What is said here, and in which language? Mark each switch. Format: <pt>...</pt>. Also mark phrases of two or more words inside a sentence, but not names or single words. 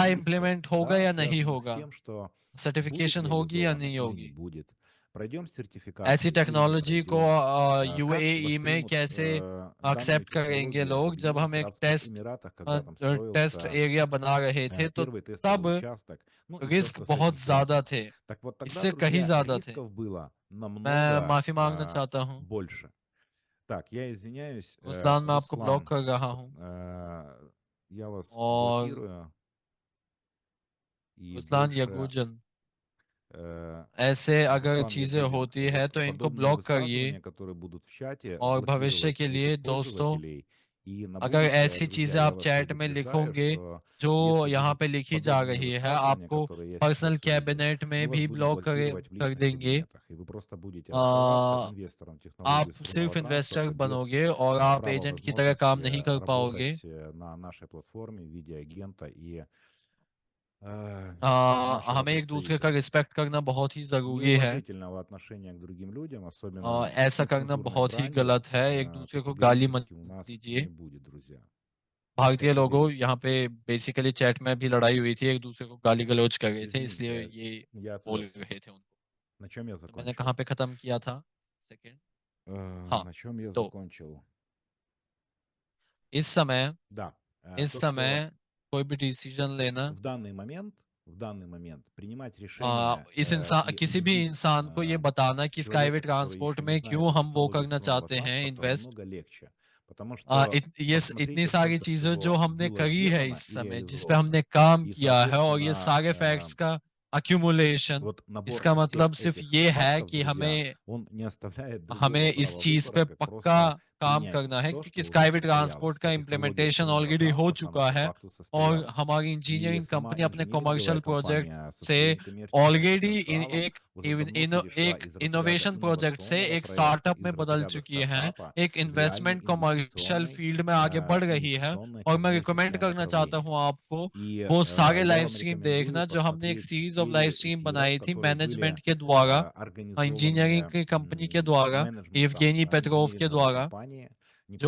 <ru>рисков,</ru> <hi>इम्प्लीमेंट होगा</hi> <ru>да,</ru> <hi>या नहीं</hi> <ru>связанных с</ru> <hi>होगा,</hi> <ru>тем, что будет</ru> <hi>सर्टिफिकेशन होगी या</hi> <ru>реализовано</ru> <hi>नहीं</hi> <ru>или не</ru> <hi>होगी,</hi> <ru>будет, пройдем</ru> <hi>ऐसी</hi> <ru>сертификацию или не</ru> <hi>टेक्नोलॉजी को</hi> <ru>пройдем, как</ru> <hi>यूएई में</hi> <ru>воспримут</ru> <hi>कैसे</hi> <ru>данную</ru> <hi>एक्सेप्ट करेंगे</hi> <ru>технологию в</ru> <hi>लोग। जब हम</hi> <ru>Объединенных</ru> <hi>एक</hi> <ru>Арабских Эмиратах, когда там</ru> <hi>टेस्ट</hi> <ru>строился</ru> <hi>एरिया बना रहे थे, तो</hi> <ru>первый тестовый</ru> <hi>तब</hi> <ru>участок, ну и все,</ru> <hi>रिस्क</hi> <ru>что с</ru> <hi>बहुत</hi> <ru>этим</ru> <hi>ज्यादा</hi> <ru>связано.</ru> <hi>थे,</hi> <ru>Так вот тогда,</ru> <hi>इससे कहीं</hi> <ru>друзья,</ru> <hi>ज्यादा थे।</hi> <ru>рисков было</ru> <hi>मैं</hi> <ru>намного</ru> <hi>माफी मांगना चाहता हूँ।</hi> <ru>больше. Так, я извиняюсь,</ru> <hi>रुस्लान, मैं आपको ब्लॉक</hi> <ru>Руслан,</ru> <hi>कर रहा हूँ।</hi> <ru>я вас</ru> <hi>और</hi> <ru>блокирую и</ru> <hi>रुस्लान</hi> <ru>больше,</ru> <hi>यगूजन, э, ऐसे अगर</hi> <ru>Руслан</ru> <hi>चीजें</hi> <ru>Ягудин,</ru> <hi>होती है</hi> <ru>вот</ru> <hi>तो इनको</hi> <ru>подобные</ru> <hi>ब्लॉक करिए।</hi> <ru>высказывания, которые будут в чате,</ru> <hi>और भविष्य</hi> <ru>блокировать</ru> <hi>के लिए</hi> <ru>будут</ru> <hi>दोस्तों,</hi> <ru>пользователей. И на</ru> <hi>अगर</hi> <ru>будущее,</ru> <hi>ऐसी</hi> <ru>друзьया,</ru> <hi>चीजें</hi> <ru>я</ru> <hi>आप</hi> <ru>вас</ru> <hi>चैट में</hi> <ru>предупреждаю,</ru> <hi>लिखोगे</hi> <ru>что</ru> <hi>जो</hi> <ru>если</ru> <hi>यहाँ</hi> <ru>будут</ru> <hi>पे लिखी जा</hi> <ru>подобные</ru> <hi>रही है,</hi> <ru>высказывания,</ru> <hi>आपको</hi> <ru>которые я</ru> <hi>पर्सनल</hi> <ru>сейчас увидел,</ru> <hi>कैबिनेट में</hi> <ru>мы вас</ru> <hi>भी</hi> <ru>будем</ru> <hi>ब्लॉक</hi> <ru>блокировать в</ru> <hi>कर</hi> <ru>личных</ru> <hi>देंगे।</hi> <ru>кабинетах, и вы просто будете оставаться आ, инвестором</ru> <hi>आप</hi> <ru>технологии струнного</ru> <hi>सिर्फ इन्वेस्टर</hi> <ru>транспорта без</ru> <hi>बनोगे और आप</hi> <ru>права</ru> <hi>एजेंट की तरह काम</hi> <ru>возможности</ru> <hi>नहीं कर पाओगे।</hi> <ru>работать на нашей платформе в виде агента и нашего</ru> <hi>हमें एक दूसरे का</hi> <ru>представителя.</ru> <hi>रिस्पेक्ट करना बहुत ही ज़रूरी है।</hi> <ru>Неуважительного отношения к другим людям, особенно с</ru> <hi>ऐसा करना</hi> <ru>нецензурной</ru> <hi>बहुत ही</hi> <ru>бранью,</ru> <hi>गलत है। एक दूसरे को गाली मत</hi> <ru>категорически у нас</ru> <hi>दीजिए।</hi> <ru>не будет, друзья.</ru> <hi>भारतीय लोगों,</hi> <ru>Категорически.</ru> <hi>यहाँ पे बेसिकली चैट में भी लड़ाई हुई थी, एक दूसरे को गाली गलौज कर रहे थे, इसलिए</hi> <ru>Извините,</ru> <hi>ये</hi> <ru>я</ru> <hi>बोल</hi> <ru>отвлекся.</ru> <hi>रहे थे उनको।</hi> <ru>На чем я</ru> <hi>तो मैंने</hi> <ru>закончил?</ru> <hi>कहाँ पे खत्म किया था? सेकंड। हाँ,</hi> <ru>На чем я</ru> <hi>तो</hi> <ru>закончил?</ru> <hi>इस समय</hi> <ru>Да,</ru> <hi>इस</hi> <ru>то, что</ru> <hi>समय कोई भी डिसीजन लेना,</hi> <ru>в данный момент принимать решение</ru> <hi>इस इंसान</hi> <ru>и</ru> <hi>किसी भी</hi> <ru>убедить</ru> <hi>इंसान को ये बताना कि स्काईवे</hi> <ru>человека, который</ru> <hi>ट्रांसपोर्ट</hi> <ru>еще не</ru> <hi>में</hi> <ru>знает</ru> <hi>क्यों</hi> <ru>о</ru> <hi>हम वो</hi> <ru>технологии</ru> <hi>करना</hi> <ru>струнного</ru> <hi>चाहते हैं</hi> <ru>транспорта,</ru> <hi>इन्वेस्ट।</hi> <ru>намного легче. Потому что</ru> <hi>इतनी</hi> <ru>посмотрите,</ru> <hi>सारी</hi> <ru>сколько</ru> <hi>चीजें जो</hi> <ru>всего</ru> <hi>हमने</hi> <ru>было</ru> <hi>करी है</hi> <ru>сделано</ru> <hi>इस</hi> <ru>и</ru> <hi>समय, जिस पे</hi> <ru>реализовано.</ru> <hi>हमने काम</hi> <ru>И,</ru> <hi>किया है, और ये</hi> <ru>соответственно,</ru> <hi>सारे फैक्ट्स का अक्यूमुलेशन,</hi> <ru>вот набор</ru> <hi>इसका</hi> <ru>всех</ru> <hi>मतलब सिर्फ</hi> <ru>этих</ru> <hi>ये है</hi> <ru>фактов,</ru> <hi>कि</hi> <ru>друзья,</ru> <hi>हमें</hi> <ru>он не оставляет другого</ru> <hi>हमें इस</hi> <ru>права</ru> <hi>चीज</hi> <ru>выбора,</ru> <hi>पे</hi> <ru>как</ru> <hi>पक्का</hi> <ru>просто</ru> <hi>काम</hi> <ru>принять</ru> <hi>करना है,</hi> <ru>то,</ru> <hi>क्योंकि</hi> <ru>что уже</ru> <hi>स्काईवे ट्रांसपोर्ट</hi> <ru>состоялось.</ru> <hi>का</hi> <ru>А технология</ru> <hi>इम्प्लीमेंटेशन</hi> <ru>струнного</ru> <hi>ऑलरेडी हो</hi> <ru>транспорта, она</ru> <hi>चुका</hi> <ru>по</ru> <hi>है।</hi> <ru>факту</ru> <hi>और</hi> <ru>состоялась.</ru> <hi>हमारी</hi> <ru>И</ru> <hi>इंजीनियरिंग</hi> <ru>сама</ru> <hi>कंपनी अपने कमर्शियल</hi> <ru>инжиниринговая</ru> <hi>प्रोजेक्ट</hi> <ru>компания со</ru> <hi>से</hi> <ru>своим коммерческим</ru> <hi>ऑलरेडी</hi> <ru>потенциалом</ru> <hi>एक</hi> <ru>уже давно перешла</ru> <hi>एक</hi> <ru>из разряда</ru> <en>innovation project से</en> <ru>инновационного</ru> <hi>एक</hi> <ru>проекта,</ru> <hi>स्टार्टअप</hi> <ru>из</ru> <hi>में बदल</hi> <ru>разряда</ru> <hi>चुकी है,</hi> <ru>стартапа</ru> <hi>एक</hi> <ru>в реальный</ru> <en>investment commercial</en> <ru>инвестиционный,</ru> <hi>फील्ड में आगे बढ़ रही है।</hi> <ru>инвестиционное</ru> <hi>और मैं रिकमेंड</hi> <ru>коммерческое</ru> <hi>करना चाहता</hi> <ru>направление.</ru> <hi>हूँ आपको</hi> <ru>И</ru> <hi>वो सारे</hi> <ru>я</ru> <hi>लाइव</hi> <ru>вам</ru> <hi>स्ट्रीम</hi> <ru>рекомендую</ru> <hi>देखना जो हमने एक</hi> <ru>посмотреть</ru> <en>series of live</en> <ru>серию</ru> <hi>स्ट्रीम</hi> <ru>эфиров,</ru> <hi>बनाई थी</hi> <ru>которые были</ru> <hi>मैनेजमेंट के द्वारा, इंजीनियरिंग</hi> <ru>организованы</ru> <hi>की कंपनी के द्वारा,</hi> <ru>менеджментом</ru> <hi>евгений पेट्रोव के</hi> <ru>инжиниринговой</ru> <hi>द्वारा,</hi> <ru>компании,</ru> <hi>जो</hi>